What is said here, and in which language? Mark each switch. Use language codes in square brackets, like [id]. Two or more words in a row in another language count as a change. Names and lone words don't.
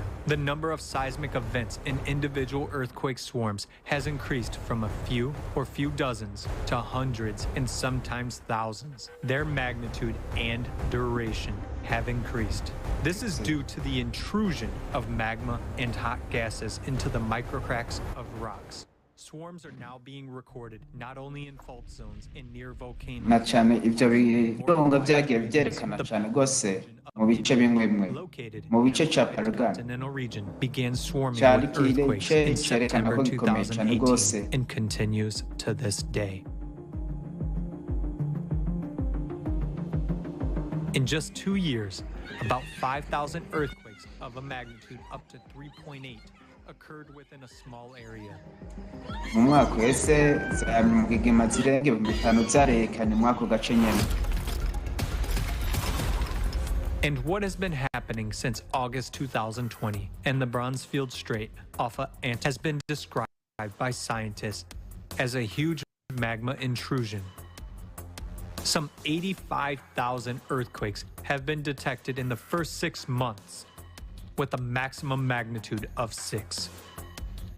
[en] The number of seismic events in individual earthquake swarms has increased from a few or few dozens to hundreds and sometimes thousands. Their magnitude and duration have increased. This is due to the intrusion of magma and hot gases into the microcracks of rocks. Swarms are now being recorded not only in fault zones and near volcanoes. [rn] Na cane ivyo birunga vyagiye vyerekana cane gose mu bice bimwe bimwe. Mu bice ca Paraguay [en] Continental region began swarming [rn] cari [en] with earthquakes [rn] igice [en] in [rn] cerekana [en] September [rn] ko gikomeye cane gose. [en] 2018 and continues to this day. In just 2 years, about 5,000 earthquakes of a magnitude up to 3.8 occurred within a small area. [rn] Mu mwaka uheze za nyamugigima zirenga 5,000 zarerekanye mu ako gace nyene. [en] And what has been happening since August 2020 and the Bronzefield Strait off of Ant has been described by scientists as a huge magma intrusion. Some 85,000 earthquakes have been detected in the first 6 months, with a maximum magnitude of 6.